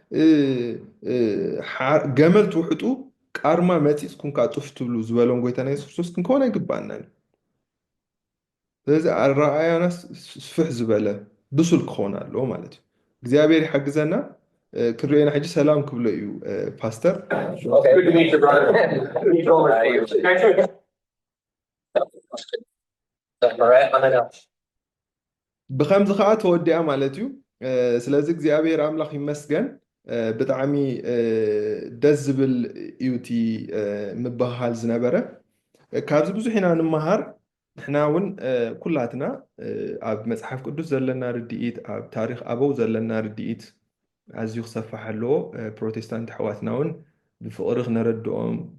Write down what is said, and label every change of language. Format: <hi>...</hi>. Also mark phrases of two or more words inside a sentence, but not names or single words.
<ti>ገመል ትውሕጡ ቃርማ መፂፅኩም ካ ጡፍ ትብሉ ዝበሎም ጎይታና ኢየሱስ ክርስቶስ ክንኮን ኣይግባአናን ስለዚ ኣረኣያና ስፍሕ ዝበለ ብሱል ክኾን ኣለዎ ማለት እዩ እግዚኣብሔር ይሓግዘና ክርኤና ሕጂ ሰላም ክብሎ እዩ ፓስተር</ti> <en>Good to meet you, brother.</en> <ti>ብከምዚ ከዓ ተወዲኣ ማለት እዩ ስለዚ እግዚኣብሔር ኣምላኽ ይመስገን ብጣዕሚ ደስ ዝብል እዩ እቲ ምብሃል ዝነበረ ካብዚ ብዙሕ ኢና ንምሃር ንሕና እውን ኩላትና ኣብ መፅሓፍ ቅዱስ ዘለና ርድኢት ኣብ ታሪክ ኣበው ዘለና ርድኢት ኣዝዩ ክሰፋሕ ኣለዎ ፕሮቴስታንት ኣሕዋትና እውን ብፍቕሪ ክነረድኦም</ti>